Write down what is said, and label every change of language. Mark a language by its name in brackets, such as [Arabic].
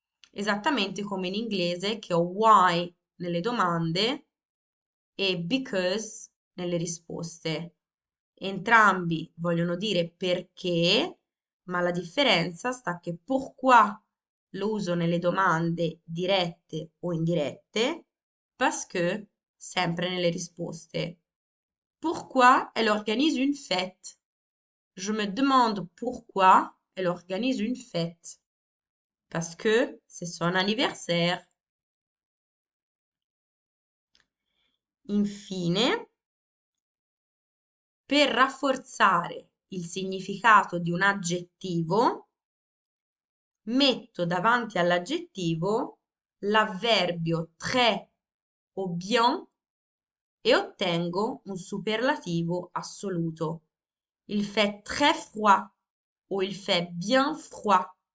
[Italian] Esattamente come in inglese che ho why nelle domande e because nelle risposte. Entrambi vogliono dire perché, ma la differenza sta che pourquoi lo uso nelle domande dirette o indirette, parce que sempre nelle risposte. [French] Pourquoi elle organise une fête? Je me demande pourquoi elle organise une fête. Parce que c'est son anniversaire. [Italian] Infine, per rafforzare il significato di un aggettivo, metto davanti all'aggettivo l'avverbio très o bien e ottengo un superlativo assoluto. [French] Il fait très froid o il fait bien froid.